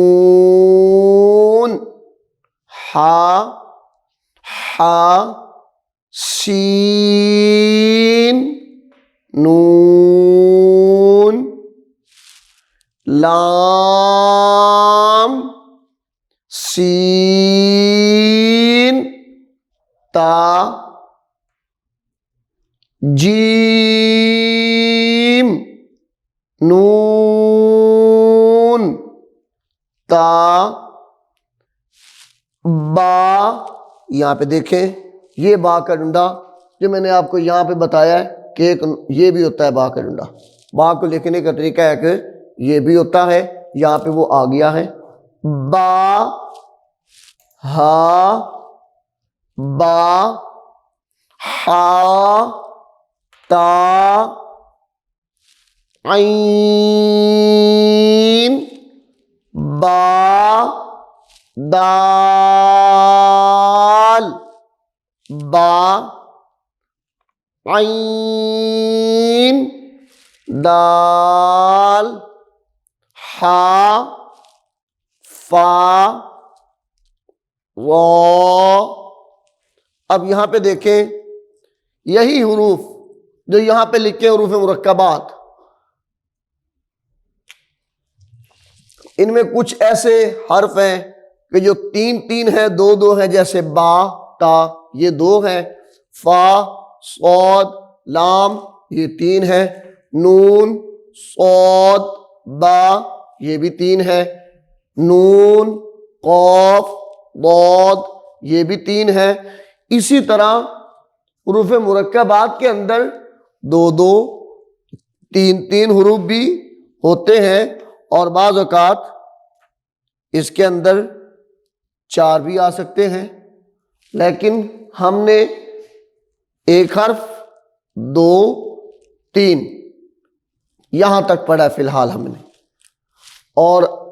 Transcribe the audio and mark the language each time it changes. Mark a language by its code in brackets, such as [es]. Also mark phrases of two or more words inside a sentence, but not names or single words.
[ur] نون ہا ہا سین نون لام سین تا جیم نون تا با. یہاں پہ دیکھیں یہ با کا ڈنڈا جو میں نے آپ کو یہاں پہ بتایا ہے کہ ایک یہ بھی ہوتا ہے با کا ڈنڈا. با کو لکھنے کا طریقہ ہے کہ یہ بھی ہوتا ہے, یہاں پہ وہ آ گیا ہے با ہا با ہا تا عین با دال با عین دال ہا فا را. اب یہاں پہ دیکھیں یہی حروف جو یہاں پہ لکھے حروف مرکبات, ان میں کچھ ایسے حرف ہیں کہ جو تین تین ہیں, دو دو ہیں, جیسے با تا یہ دو ہیں, فا صاد لام یہ تین ہیں, نون صاد با یہ بھی تین ہے, نون قاف ضاد یہ بھی تین ہے. اسی طرح حروف مرکبات کے اندر دو دو تین تین حروف بھی ہوتے ہیں, اور بعض اوقات اس کے اندر چار بھی آ سکتے ہیں, لیکن ہم نے ایک حرف دو تین یہاں تک پڑھا ہے فی الحال ہم نے, اور